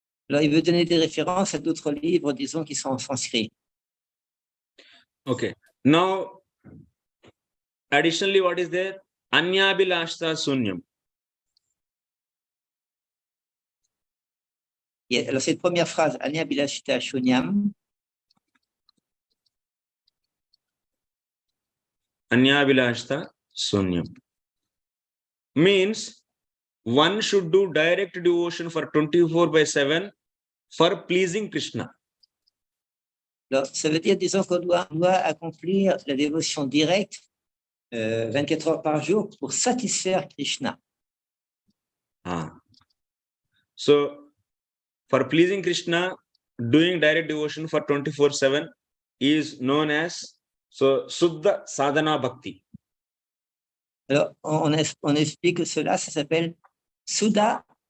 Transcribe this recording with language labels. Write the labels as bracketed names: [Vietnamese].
[French] Alors, il veut donner des références à d'autres livres, disons, qui sont en sanskrit. [English] Okay. Now, additionally, what is there? [Sanskrit] Anyabilashta Sunyam. [French] Alors, cette première phrase, [Sanskrit] Anya Bilashita Shunyam, Anyabilashta Sunyam [English] means one should do direct devotion for 24/7 for pleasing Krishna. [French] alors, ça veut dire, disons, qu'on doit accomplir la dévotion directe 24 heures par jour pour satisfaire Krishna. [English] So, for pleasing Krishna, doing direct devotion for 24/7 is known as Suddha Sadhana Bhakti. [French] Alors, on explique que cela, ça s'appelle Suddha